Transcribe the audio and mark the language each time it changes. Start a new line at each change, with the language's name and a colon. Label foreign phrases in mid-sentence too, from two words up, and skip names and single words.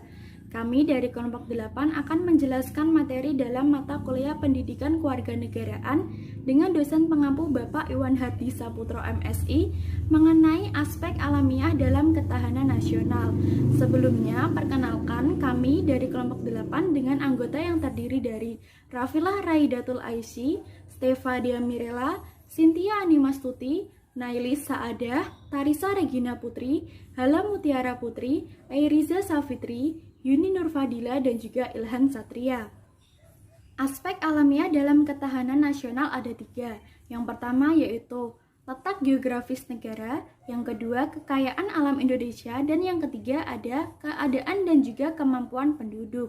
Indonesian: Kami dari kelompok 8 akan menjelaskan materi dalam mata kuliah Pendidikan Kewarganegaraan dengan dosen pengampu Bapak Iwan Hardi Saputro MSI mengenai aspek alamiah dalam ketahanan nasional. Sebelumnya, perkenalkan kami dari kelompok 8 dengan anggota yang terdiri dari Rafilah Raidatul Aisy, Stefadia Mirela, Cynthia Animastuti, Nailis Saadah, Tarisa Regina Putri, Hala Mutiara Putri, Airiza Safitri, Yuni Nurfadila, dan juga Ilhan Satria. Aspek alamiah dalam ketahanan nasional ada 3. Yang pertama yaitu letak geografis negara, yang kedua kekayaan alam Indonesia, dan yang ketiga ada keadaan dan juga kemampuan penduduk.